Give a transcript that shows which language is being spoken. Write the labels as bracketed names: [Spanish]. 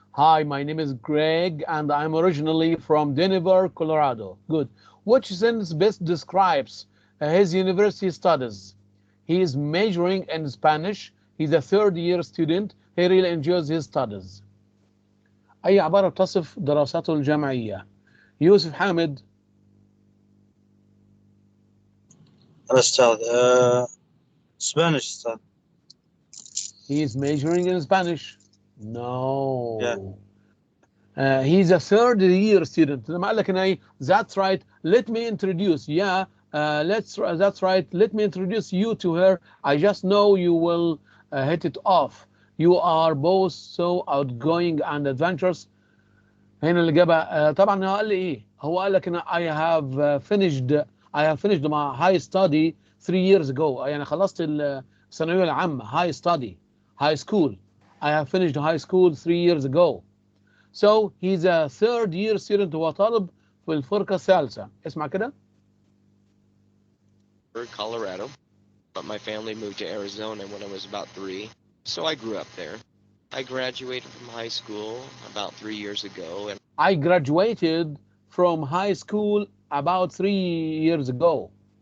[English] Hi, my name is Greg, and I'm originally from Denver, Colorado. Good. Which sentence best describes his university studies? He is majoring in Spanish. He's a third-year student. He really enjoys his studies. [Arabic] أي عبارة تصف دراساته الجامعية؟ يوسف حامد. الأستاذ Spanish أستاذ. [English] He is majoring in Spanish. No. Yeah. He's a third-year student. [Arabic] لما قال لك إن [English] that's right. Let me introduce. Yeah. That's right. Let me introduce you to her. I just know you will hit it off. You are both so outgoing and adventurous. [Arabic] هنا الإجابة طبعا هو قال لي إيه؟ هو قال لك إن [English] I have finished my high study 3 years ago. [Arabic] يعني خلصت الثانوية العامة. [English] High school. I have finished high school 3 years ago. So he's a third-year student. [Arabic] هو طالب في الفرقة الثالثة. اسمع كده. [English] Colorado, but my family moved to Arizona when I was about 3, so I grew up there. I graduated from high school about 3 years ago, and I graduated from high school about 3 years ago.